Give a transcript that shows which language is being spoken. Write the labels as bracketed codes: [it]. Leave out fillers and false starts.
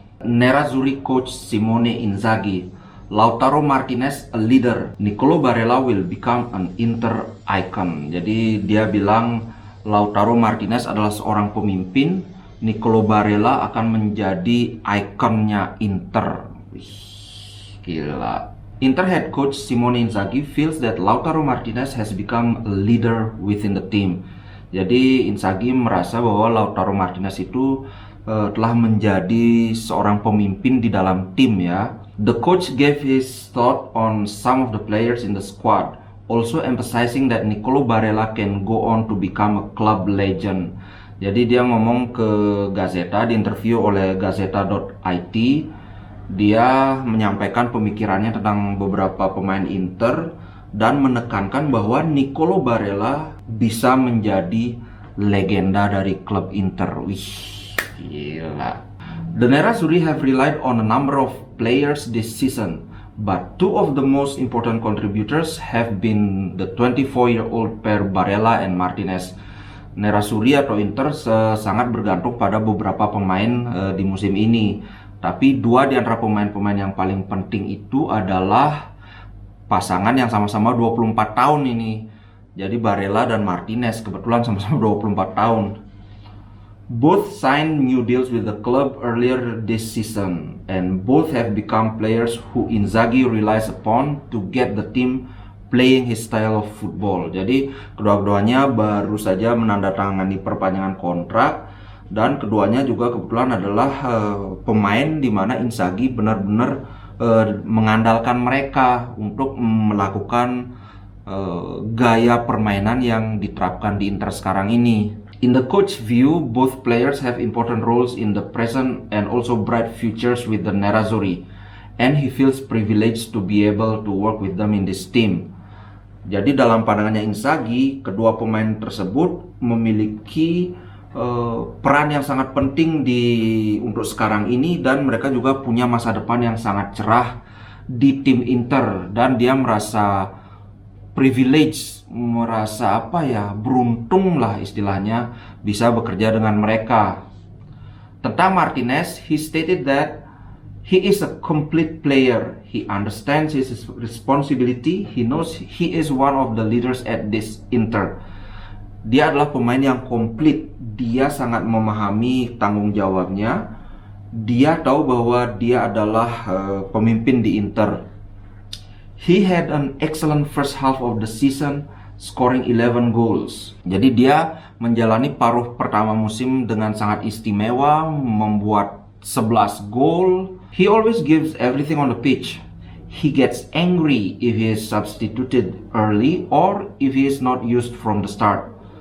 [en] Nerazzurri coach Simone Inzaghi, Lautaro Martinez a leader, Nicolo Barella will become an Inter icon. [id] Jadi dia bilang Lautaro Martinez adalah seorang pemimpin, Nicolo Barella akan menjadi ikonnya Inter. Wih, gila. [en] Inter head coach Simone Inzaghi feels that Lautaro Martinez has become a leader within the team. [id] Jadi Inzaghi merasa bahwa Lautaro Martinez itu telah menjadi seorang pemimpin di dalam tim ya. [en] The coach gave his thought on some of the players in the squad, also emphasizing that Nicolo Barella can go on to become a club legend. [id] Jadi dia ngomong ke Gazzetta, diinterview oleh Gazzetta.it. Dia menyampaikan pemikirannya tentang beberapa pemain Inter dan menekankan bahwa Nicolo Barella bisa menjadi legenda dari klub Inter. Wih, gila. [en] The Nerazzurri have relied on a number of players this season, but two of the most important contributors have been the 24-year-old pair Barella and Martinez. [id] Nerazzurri atau Inter sangat bergantung pada beberapa pemain di musim ini. Tapi dua di antara pemain-pemain yang paling penting itu adalah pasangan yang sama-sama 24 tahun ini. Jadi Barella dan Martinez kebetulan sama-sama 24 tahun. [en] Both signed new deals with the club earlier this season, and both have become players who Inzaghi relies upon to get the team playing his style of football. [id] Jadi kedua-duanya baru saja menandatangani perpanjangan kontrak. Dan keduanya juga kebetulan adalah pemain di mana Inzaghi benar-benar mengandalkan mereka untuk melakukan gaya permainan yang diterapkan di Inter sekarang ini. [en] In the coach view, both players have important roles in the present and also bright futures with the Nerazzurri, and he feels privileged to be able to work with them in this team. [id] Jadi dalam pandangannya Inzaghi, kedua pemain tersebut memiliki peran yang sangat penting untuk sekarang ini, dan mereka juga punya masa depan yang sangat cerah di tim Inter, dan dia merasa privilege, merasa beruntung lah istilahnya bisa bekerja dengan mereka. Tentang [en] Martinez, he stated that he is a complete player. He understands his responsibility. He knows he is one of the leaders at this Inter. [id] Dia adalah pemain yang komplit. Dia sangat memahami tanggung jawabnya. Dia tahu bahwa dia adalah pemimpin di Inter. [en] He had an excellent first half of the season, scoring 11 goals. [id] Jadi dia menjalani paruh pertama musim dengan sangat istimewa, membuat 11 gol. [en] He always gives everything on the pitch. He gets angry if he is substituted early or if he is not used from the start.